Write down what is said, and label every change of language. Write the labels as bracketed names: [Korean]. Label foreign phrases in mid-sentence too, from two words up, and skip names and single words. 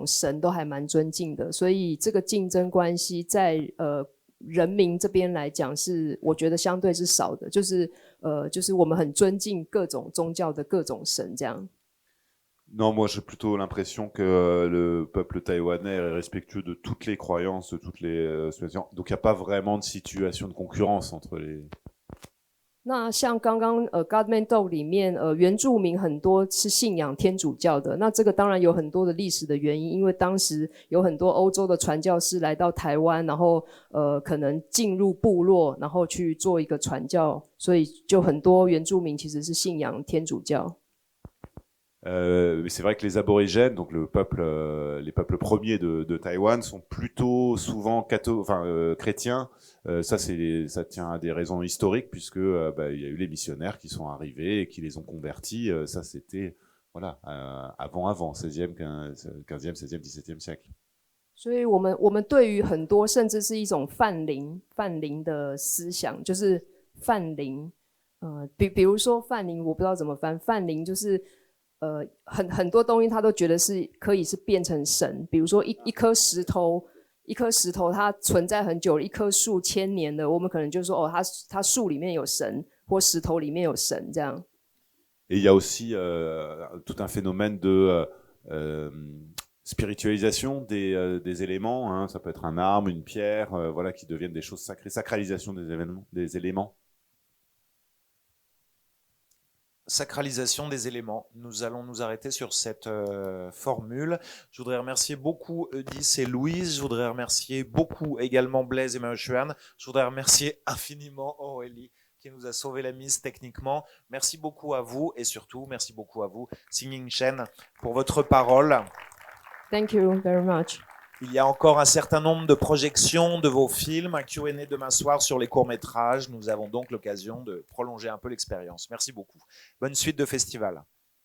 [Chinese] 神都还蛮尊敬的，所以这个竞争关系在人民这边来讲是我觉得相对是少的，就是我们很尊敬各种宗教的各种神这样。 [French] Non, moi j'ai plutôt l'impression que le peuple taïwanais est respectueux de toutes les croyances, de toutes les situations. Donc il n'y a pas vraiment de situation de concurrence entre les. [Chinese] 那像刚刚Godman Dog 里面原住民很多是信仰天主教的，那这个当然有很多的历史的原因，因为当时有很多欧洲的传教士来到台湾，然后可能进入部落，然后去做一个传教，所以就很多原住民其实是信仰天主教。 [French] C'est vrai que les aborigènes, donc les peuples premiers de Taïwan, sont plutôt souvent chrétiens. Ça tient à des raisons historiques, puisque il y a eu les missionnaires qui sont arrivés et qui les ont convertis. Ça, c'était avant 16e, 15e, 16e, 17e siècle. [Chinese] 所以我们对于很多甚至是一种泛灵的思想，就是泛灵，比如说泛灵，我不知道怎么翻，泛灵就是很多东西他都觉得是可以是变成神，比如说一颗石头它存在很久了，一棵树千年的，我们可能就说它树里面有神，或石头里面有神这样。 [French] Et il y a aussi tout un phénomène de spiritualisation des éléments, hein. Ça peut être un arbre, une pierre, qui deviennent des choses sacrées, sacralisation des éléments. Sacralisation des éléments. Nous allons nous arrêter sur cette formule. Je voudrais remercier beaucoup Eudis et Louise. Je voudrais remercier beaucoup également Blaise et Marie-Chuan. Je voudrais remercier infiniment Aurélie qui qui nous a sauvé la mise techniquement. Merci beaucoup à vous et surtout, merci beaucoup à vous, Xingning Shen, pour votre parole. [English] Thank you very much. [French] Il y a encore un certain nombre de projections de vos films, un Q&A demain soir sur les courts-métrages. Nous avons donc l'occasion de prolonger un peu l'expérience. Merci beaucoup. Bonne suite de festival.